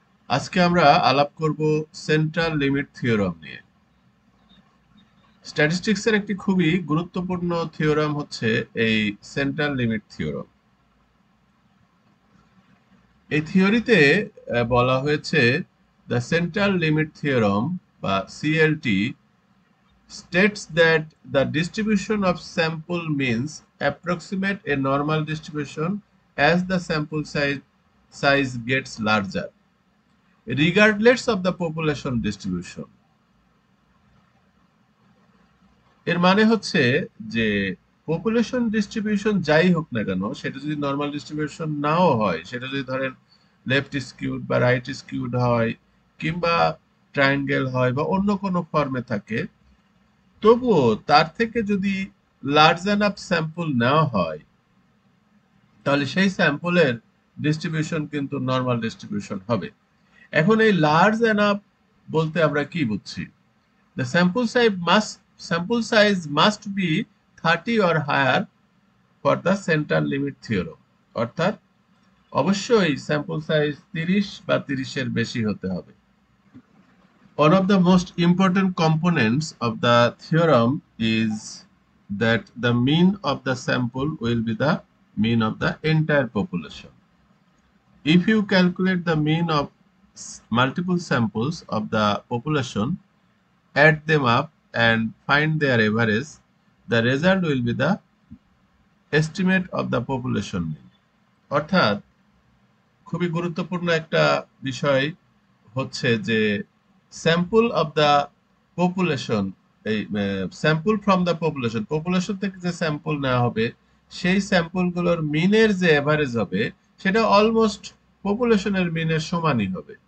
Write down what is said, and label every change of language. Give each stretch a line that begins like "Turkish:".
Bangla: আজকে আমরা আলাপ করব সেন্ট্রাল লিমিট থিওরাম নিয়ে। স্ট্যাটিস্টিক্সের একটি খুবই গুরুত্বপূর্ণ থিওরাম হচ্ছে এই সেন্ট্রাল লিমিট থিওরাম। এই থিওরিতে বলা হয়েছে
English: The central limit theorem বা CLT states that the distribution of sample means approximate a normal distribution as the sample size gets larger regardless of the population distribution.
Bangla: এর মানে হচ্ছে যে পপুলেশন ডিস্ট্রিবিউশন যাই হোক না কেন, সেটা যদি নর্মাল ডিস্ট্রিবিউশন নাও হয়, সেটা যদি ধরেন লেফট স্কিউড বা রাইট স্কিউড হয়, কিংবা ট্রায়াঙ্গেল হয় বা অন্য কোনো ফর্মে থাকে, তবুও তার থেকে যদি লার্জ এনাফ স্যাম্পল নেওয়া হয়, তাহলে সেই স্যাম্পলের ডিস্ট্রিবিউশন কিন্তু নর্মাল ডিস্ট্রিবিউশন হবে। এখন এই লার্জ এনাফ বলতে আমরা কি বুঝছি?
English: The sample size must be 30 or higher for the central limit theorem.
Bangla: অর্থাৎ অবশ্যই স্যাম্পল সাইজ 30 বা 30 এর বেশি হতে হবে।
English: One of the most important components of the theorem is that the mean of the sample will be the mean of the entire population. If you calculate the mean of multiple samples of the population, add them up and find their average, the result will be the estimate of the population mean.
Bangla: অর্থাৎ খুবই গুরুত্বপূর্ণ একটা বিষয় হচ্ছে যে sample of the population, এই sample from the population, population থেকে যে স্যাম্পল নেওয়া হবে, সেই স্যাম্পলগুলোর মিনের যে এভারেজ হবে, সেটা অলমোস্ট পপুলেশনের মিনের সমানই হবে।